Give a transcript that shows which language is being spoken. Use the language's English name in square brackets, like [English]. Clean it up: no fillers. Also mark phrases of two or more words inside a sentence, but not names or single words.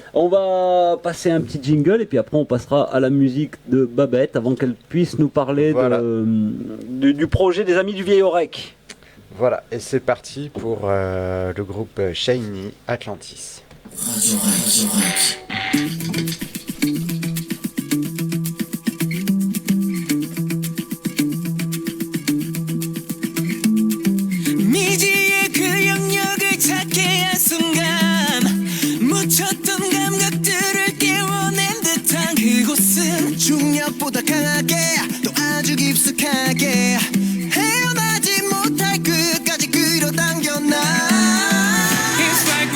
[French] On va passer un petit jingle et puis après on passera à la musique de Babette avant qu'elle puisse nous parler Voilà. du projet des Amis du Vieil Orec. Voilà, et c'est parti pour le groupe Shiny Atlantis. Radio Rec. [Korean] 미지의 그 영역을 찾게 한 순간 묻혔던 감각들을 깨워낸 듯한 그곳은 중력보다 강하게 또 아주 깊숙하게 헤어나지 못할 끝까지 끌어당겨 나 It's